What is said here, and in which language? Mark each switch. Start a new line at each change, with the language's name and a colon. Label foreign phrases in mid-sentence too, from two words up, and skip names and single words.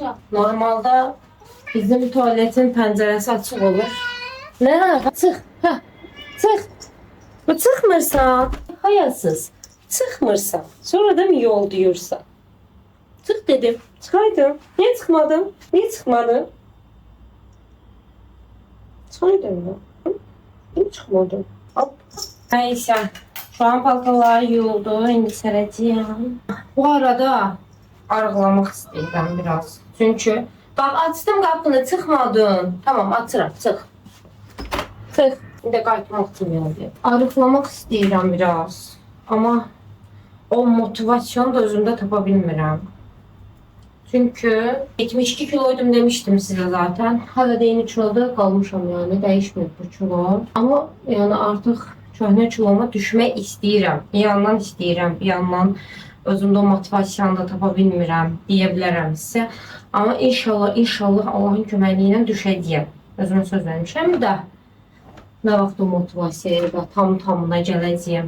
Azerbaijani: Normalde bizim tuvaletin pəncərəsi açıq olur. Nə? Çıx. Hə. Çıx. Bu çıxmırsan. Hayasız. Çıxmırsan.
Turkish: Sonra da mı yol diyorsan?
Azerbaijani: Çıx dedim. Çıxaydım.
Turkish: Niye çıkmadım? Niye çıkmadın? Çıkaydım mı? Niye çıkmadım? Hop. Neyse. Şu an paltalar yuyuldu.
Azerbaijani: İndi sərəcəyəm. Bu arada arıqlamaq istəyirəm biraz. Çünkü bak açdım qapını, çıxmadın. Tamam, açıram, çıx. Çıx. İndi qayıtmaq üçün gəldi. Arıqlamaq istəyirəm biraz. Ama o motivasyonu da özümdə tapa bilmirəm.
Turkish: Çünkü 72 kiloydum demiştim size zaten. Hala da yeni kiloda kalmışam yani. Değişmedi bu kilo. Ama yani artık
Azerbaijani: köhnə kiloma düşmək istəyirəm. Bir yandan istəyirəm, bir yandan özümdə o motivasyonu da tapa bilmirəm deyə bilərəm sizə. Amma inşallah Allahın köməkliyi ilə düşəcəyəm. Özümə söz vermişəm də nə vaxt o motivasiyaya da tamına gələcəyəm.